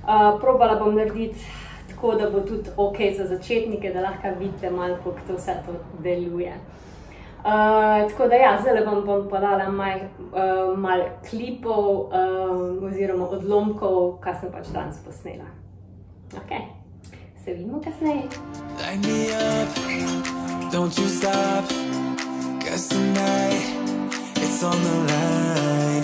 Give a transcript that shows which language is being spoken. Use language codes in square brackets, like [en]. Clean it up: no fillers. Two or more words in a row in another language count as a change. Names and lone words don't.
[sl] Probala bom narediti tako da bo tudi ok za začetnike, da lahko vidite malo, kako to vse to deluje. Tako da ja, zdaj vam bom podala malo klipov oziroma odlomkov, kaj sem pač danes posnela. Ok, se vidimo kasneje. [en] Light me up, don't you stop, 'cause tonight it's on the line.